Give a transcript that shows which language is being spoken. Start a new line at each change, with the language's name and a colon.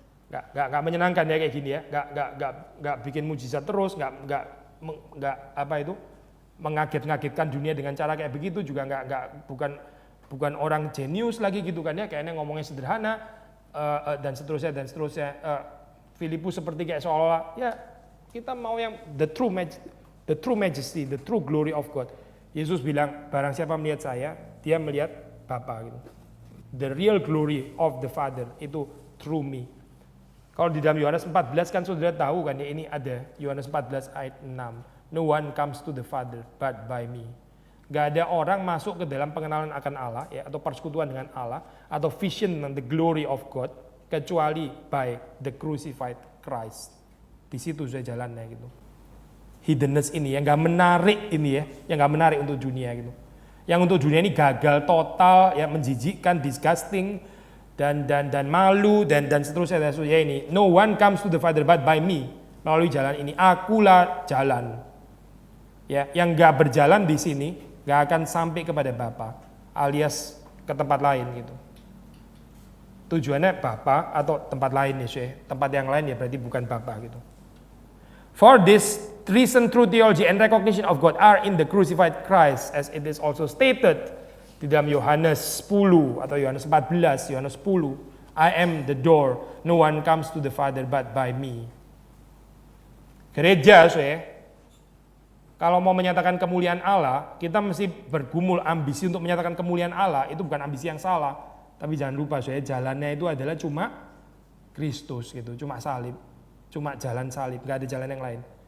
Indonesian: Gak menyenangkan ya kayak gini ya, gak bikin mujizat terus, gak apa itu mengaget-ngagetkan dunia dengan cara kayak begitu juga bukan orang jenius lagi gitu kan ya, kayaknya ngomongnya sederhana dan seterusnya. Filipus seperti kayak seolah ya kita mau yang
English: the true majesty, the true glory of God.
Indonesian: Yesus bilang barang siapa melihat saya, dia melihat Bapa gitu.
English: The real glory of the Father
Indonesian: itu
English: through me.
Indonesian: Kalau di dalam Yohanes 14 kan saudara tahu kan ya, ini ada Yohanes 14 ayat 6.
English: No one comes to the Father but by me.
Indonesian: Gak ada orang masuk ke dalam pengenalan akan Allah ya, atau persekutuan dengan Allah atau
English: vision and the glory of God
Indonesian: kecuali
English: by the crucified Christ.
Indonesian: Di situ saya jalannya gitu. Hiddenness ini yang gak menarik ini ya, yang gak menarik untuk dunia gitu. Yang untuk dunia ini gagal total ya, menjijikkan, disgusting, dan malu dan seterusnya ini.
English: No one comes to the Father but by me.
Indonesian: Melalui jalan ini, akulah jalan. Ya, yang enggak berjalan di sini enggak akan sampai kepada Bapa, alias ke tempat lain gitu. Tujuannya Bapa atau tempat lain ya, tempat yang lain ya berarti bukan Bapa gitu.
English: For this reason, true theology and recognition of God are in the crucified Christ, as it is also stated
Indonesian: di dalam Yohanes 10 atau Yohanes 14, Yohanes 10,
English: I am the door, no one comes to the Father but by me.
Indonesian: Gereja, kalau mau menyatakan kemuliaan Allah, kita mesti bergumul ambisi untuk menyatakan kemuliaan Allah. Itu bukan ambisi yang salah, tapi jangan lupa jalannya itu adalah cuma Kristus gitu, cuma salib, cuma jalan salib, nggak ada jalan yang lain.